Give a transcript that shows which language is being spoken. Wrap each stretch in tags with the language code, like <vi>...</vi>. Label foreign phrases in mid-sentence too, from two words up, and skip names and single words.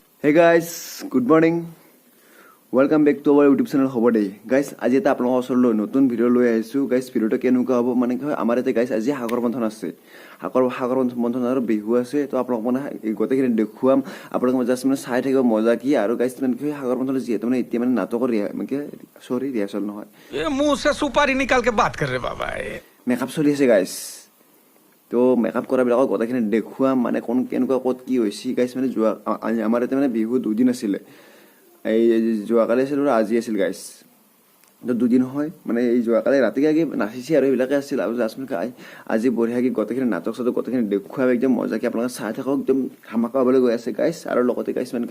<en>Hey guys, good morning. Welcome back to our YouTube channel Hobo Day. Guys,</en> <as>আজি এটা আপোনালোকৰ ওচৰলৈ নতুন ভিডিও লৈ আহিছো. Guys, ভিডিওটো কেনেকুৱা হ'ব মানে কি হয় আমাৰ এতে guys আজি সাগৰ মন্থন আছে. সাগৰ মন্থন আৰু বিহু আছে. তো আপোনালোক মানে গোটেইখিনি দেখুৱাম. আপোনালোক জাস্ট মানে চাই থাকিব মজা কি আৰু guys মানে কি সাগৰ মন্থন যিহেতু মানে এতিয়া মানে নাটকৰ ৰিহাৰ্চেল নহয়.</as> <hi>ये मुंह से सुपारी निकाल के बात कर रहे बाबा</hi> <as>মেকআপ চলি আছে guys. তো মেকআপ কৰাবিলাকক গোটেইখিনি দেখুৱাম মানে কোন কেনেকুৱা ক'ত কি হৈছে গাইছ মানে যোৱা আমাৰ এতে মানে বিহু দুদিন আছিল এই যোৱাকালি আছিল আৰু আজি আছিল গাইছ তো দুদিন হয় মানে এই যোৱাকালি ৰাতিকে আগে নাচিছে আৰু এইবিলাকে আছিল আৰু জাসমিন আজি বঢ়িয়াকে গোটেইখিনি নাটক সাধক গোটেইখিনি দেখুৱাম একদম মজাকে আপোনালোকে চাই থাকক একদম ধামাকা হ'বলৈ গৈ আছে গাইছ আৰু লগতে গাইছ মানে</as>